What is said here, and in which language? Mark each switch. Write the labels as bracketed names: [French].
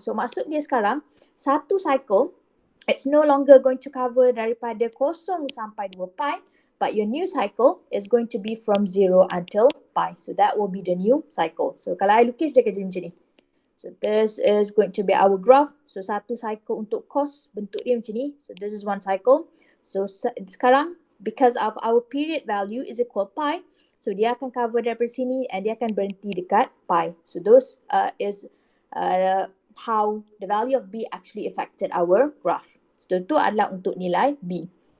[Malay] So maksud dia sekarang, satu cycle, [English] it's no longer going to cover [Malay] daripada 0 sampai 2 pi, [English] but your new cycle is going to be from 0 until pi. So that will be the new cycle. So [Malay] kalau I lukis dia akan jadi macam ni. [English] So this is going to be our graph. [Malay] So satu cycle untuk cos, bentuk dia macam ni. [English] So this is one cycle. So sekarang, because of our period value is equal pi, so [Malay] dia akan cover daripada sini [English] and [Malay] dia akan berhenti dekat pi. [English] So those is how the value of B actually affected our graph. [Malay] So itu adalah untuk nilai B.